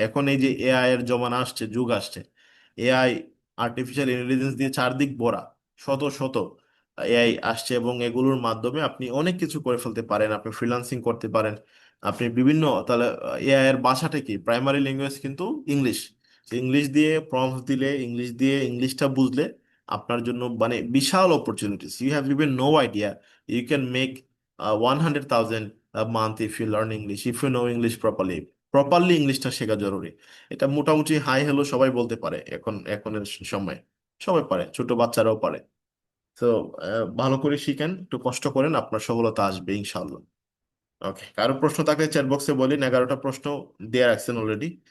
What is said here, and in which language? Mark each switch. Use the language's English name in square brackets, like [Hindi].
[Bangla] এখন এই যে এআই এর জমানা আসছে, যুগ আসছে, এআই, আর্টিফিশিয়াল ইন্টেলিজেন্স দিয়ে চারদিক ভরা, শত শত এআই আসছে, এবং এগুলোর মাধ্যমে আপনি অনেক কিছু করে ফেলতে পারেন, আপনি ফ্রিল্যান্সিং করতে পারেন। আপনি বিভিন্ন, তাহলে এআই এর ভাষাটা কি, প্রাইমারি ল্যাঙ্গুয়েজ কিন্তু ইংলিশ। ইংলিশ দিয়ে প্রম্পটস দিলে, ইংলিশ দিয়ে ইংলিশটা বুঝলে আপনার জন্য মানে বিশাল opportunities, [English] You have even no idea. You can make 100,000 a month if you learn English, if you know English properly। [Bangla] Properly ইংলিশটা শেখা জরুরি। এটা মোটামুটি হাই হ্যালো সবাই বলতে পারে এখনের সময়, সবাই পারে, ছোট বাচ্চারাও পারে। তো ভালো করে শিখেন, একটু কষ্ট করেন, আপনার সফলতা আসবে ইনশাআল্লাহ। ওকে, কারো প্রশ্ন থাকলে চ্যাট বক্সে বলিন, 11টা প্রশ্ন দিয়ে রাখছেন অলরেডি।